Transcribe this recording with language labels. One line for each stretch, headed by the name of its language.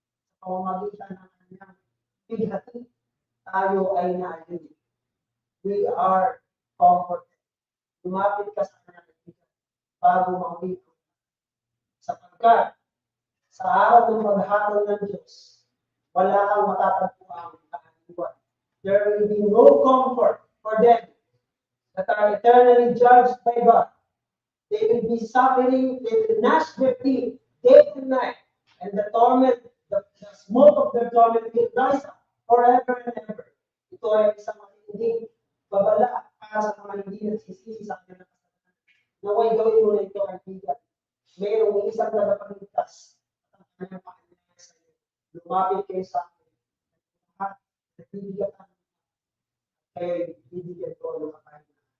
Filipino: Sa pamamagitan ng Kanyang bighati, tayo ay naalin.
English: We are comforted.
Filipino: Lumapit ka sa Kanyang bago mauwi. Sapagkat sa araw ng paghatol ng Diyos, wala kang matatagpuan kaaliwan.
English: There will be no comfort for them that are eternally judged by God. They will be suffering, they will gnash their teeth day and night, and the torment, the smoke of their torment will rise up forever and ever.
Filipino: Ito ay isang matinding babala para sa mga hindi nagsisisi sa kanilang kasalanan. Naway gawin mo na ito, kaibigan. Mayroong isang nagpapagligtas at ang kanyang Panginoon sa iyo. Lumapit kayo sa akin. At nagbibigatan kayo, bibigyan ko ng kakainin.